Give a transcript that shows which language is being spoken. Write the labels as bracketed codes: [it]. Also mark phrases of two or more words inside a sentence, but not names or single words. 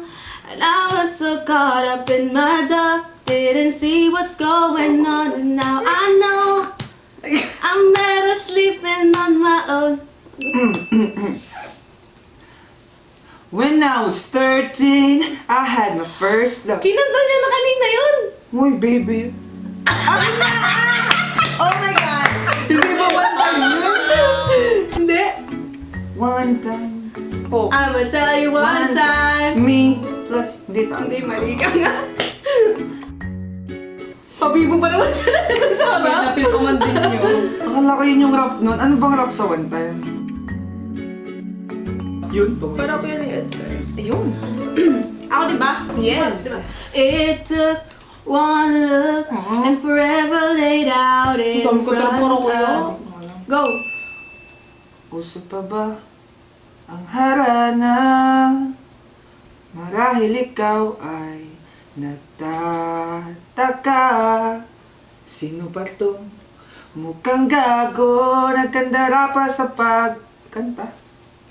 [en] And I was so caught up in my job, didn't see what's going on. And now I know I'm better sleeping on my own. When I was 13, I had my first love. [tl] Kinanta niya na kanina yun. Uy, [en] baby. Oh my God. [tl] Hindi ba [en] one time [tl] yun? Hindi. [en] One time. Oh. I'ma tell you one time. Me plus, [tl] hindi tama. Hindi, mali ka nga. Pabibo pa naman siya dun sa harap. Napil ko man din yun. Akala ko yun yung rap nun. Ano bang rap sa [en] one time? [tl] Yun to. Para ko yun eh. Ayun. Ako, diba? [en] Yes. [tl] Diba? [en] It took one look and forever laid out in [tl] Dami ko [en] front [tl] taraparo ko yun. [en] of... Go! [tl] Puso pa ba ang harana? Marahil ikaw ay nagtataka. Sino ba to? Mukhang gago, nagkandara pa sa pagkanta.